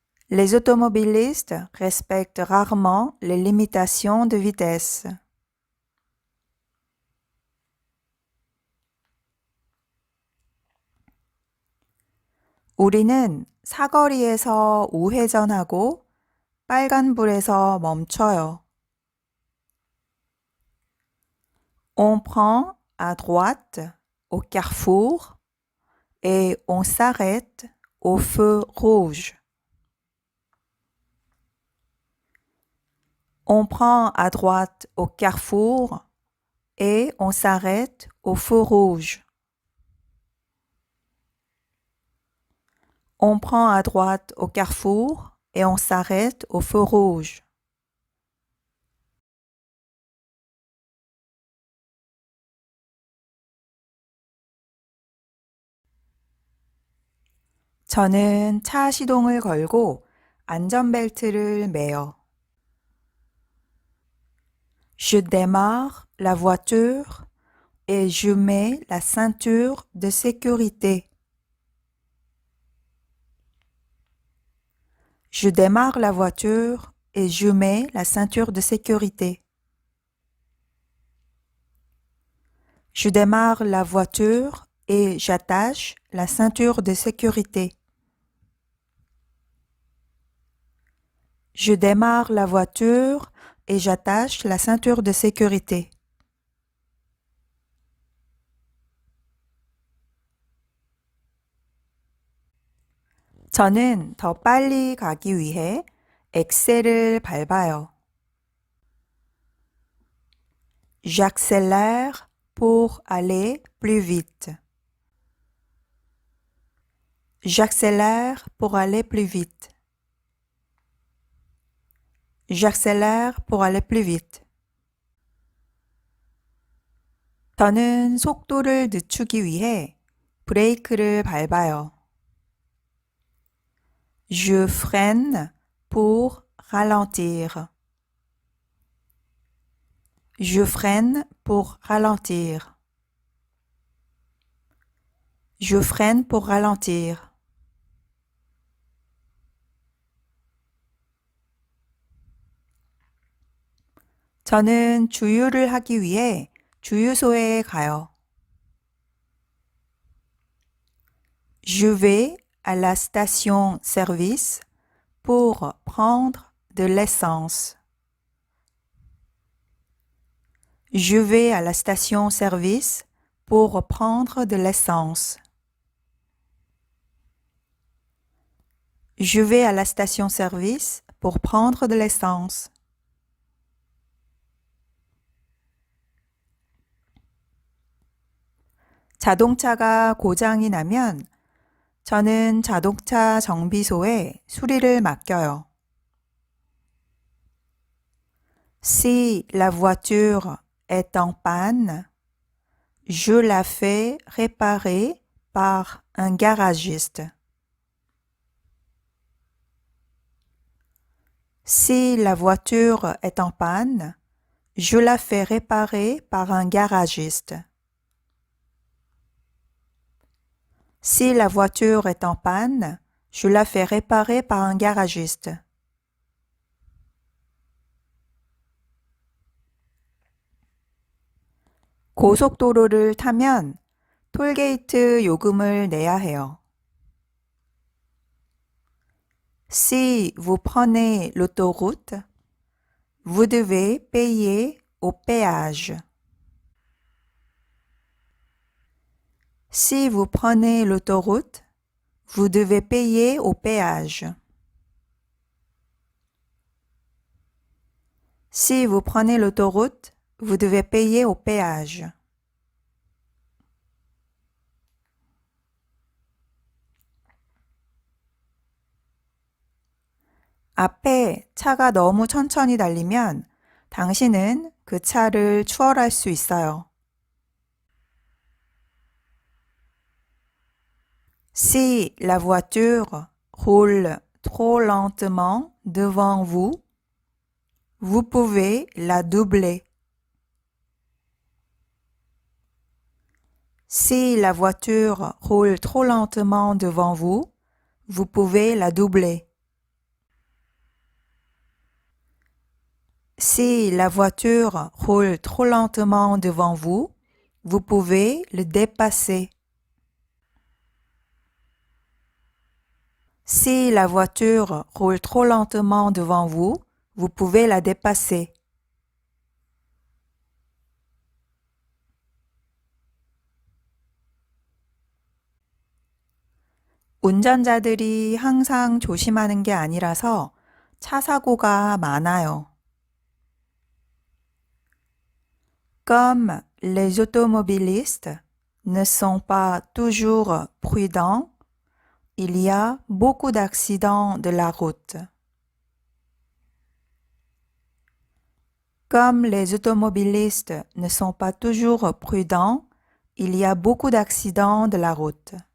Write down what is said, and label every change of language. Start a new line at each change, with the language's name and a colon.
French: Les automobilistes respectent rarement les limitations de vitesse.
Korean: 우리는 사거리에서 우회전하고 빨간불에서 멈춰요.
French: On prend à droite au carrefour et on s'arrête au feu rouge. On prend à droite au carrefour et on s'arrête au feu rouge. On prend à droite au carrefour et on s'arrête au feu rouge.
Korean: 저는 차 시동을 걸고 안전벨트를 매요.
French: Je démarre la voiture et je mets la ceinture de sécurité. Je démarre la voiture et je mets la ceinture de sécurité. Je démarre la voiture et j'attache la ceinture de sécurité. Je démarre la voiture et j'attache la ceinture de sécurité.
Korean: 저는 더 빨리 가기 위해 엑셀을 밟아요.
French: J'accélère pour aller plus vite. J'accélère pour aller plus vite. J'accélère pour aller plus vite.
Korean: 저는 속도를 늦추기 위해 브레이크를 밟아요.
French: Je freine pour ralentir. Je freine pour ralentir. Je freine pour ralentir.
Korean: 저는 주유를 하기 위해 주유소에 가요.
French: Je vais à la station-service pour prendre de l'essence. Je vais à la station-service pour prendre de l'essence. Je vais à la station-service pour prendre de l'essence.
Korean: 자동차가 고장이 나면 저는 자동차 정비소에 수리를 맡겨요.
French: Si la voiture est en panne, je la fais réparer par un garagiste. Si la voiture est en panne, je la fais réparer par un garagiste. Si la voiture est en panne, je la fais réparer par un garagiste.
Korean: 고속도로를 타면 톨게이트 요금을 내야 해요.
French: Si vous prenez l'autoroute, vous devez payer au péage. Si vous prenez l'autoroute, vous devez payer au péage. Si vous prenez l'autoroute, vous devez payer au péage.
Korean: 앞에 차가 너무 천천히 달리면 당신은 그 차를 추월할 수 있어요.
French: Si la voiture roule trop lentement devant vous, vous pouvez la doubler. Si la voiture roule trop lentement devant vous, vous pouvez la doubler. Si la voiture roule trop lentement devant vous, vous pouvez le dépasser. Si la voiture roule trop lentement devant vous, vous pouvez la dépasser.
Korean: 운전자들이 항상 조심하는 게 아니라서 차 사고가 많아요.
French: Comme les automobilistes ne sont pas toujours prudents, il y a beaucoup d'accidents de la route. Comme les automobilistes ne sont pas toujours prudents, il y a beaucoup d'accidents de la route.